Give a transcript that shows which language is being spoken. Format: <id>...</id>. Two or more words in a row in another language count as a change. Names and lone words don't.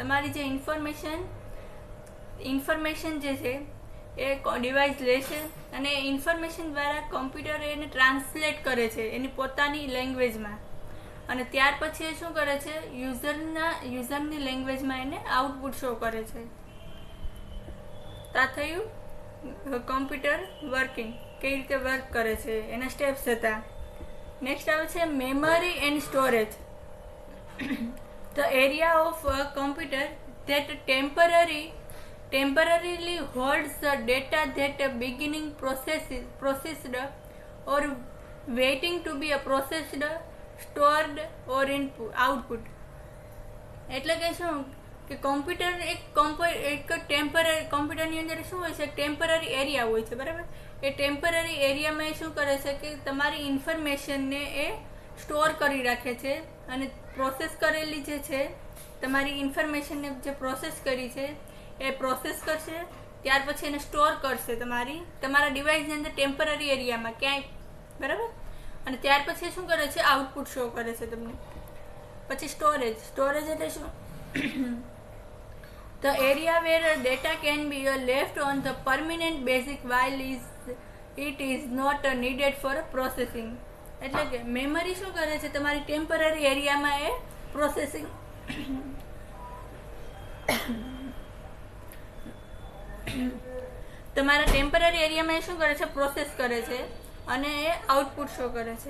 <gu>તમારી જે ઇન્ફોર્મેશન જે છે એ ડિવાઇસ લે છે અને ઇન્ફોર્મેશન દ્વારા કોમ્પ્યુટર એને ટ્રાન્સલેટ કરે છે એની પોતાની લેંગ્વેજમાં, અને ત્યાર પછી એ શું કરે છે યુઝરની લેંગ્વેજમાં એને</gu> <en>output show</en> <gu>કરે છે. તો આ થયું</gu> <en>computer working,</en> <gu>કઈ રીતે વર્ક કરે છે એના સ્ટેપ્સ હતા.</gu> <en>નેક્સ્ટ</en> <gu>આવે છે</gu> <en>memory and storage. the area of computer that temporarily holds the data that a beginning processed or waiting to be processed, stored or output.</en> <gu>એટલે કે શું કે કોમ્પ્યુટર એક</gu> <en>temporary computerની</en> <gu>અંદર શું હોય છે ટેમ્પરરી એરિયા હોય છે, બરાબર. એ ટેમ્પરરી એરિયામાં એ શું કરે છે કે તમારી ઇન્ફોર્મેશનને એ સ્ટોર કરી રાખે છે અને પ્રોસેસ કરેલી જે છે તમારી ઇન્ફોર્મેશનને જે પ્રોસેસ કરી છે એ પ્રોસેસ કરશે, ત્યાર પછી એને સ્ટોર કરશે તમારા ડિવાઇસની અંદર ટેમ્પરરી એરિયામાં ક્યાંય, બરાબર. અને ત્યાર પછી શું કરે છે</gu> <en>output show</en> <gu>કરે છે તમને. પછી સ્ટોરેજ એટલે શું</gu> <en>the area where data can be left on the permanent basic while it is not needed for processing.</en> <gu>એટલે કે મેમરી શું કરે છે તમારી ટેમ્પરરી એરિયામાં એ પ્રોસેસિંગ તમારા ટેમ્પરરી એરિયામાં એ શું કરે છે પ્રોસેસ કરે છે અને એ</gu> <en>output show</en> <gu>કરે છે.</gu>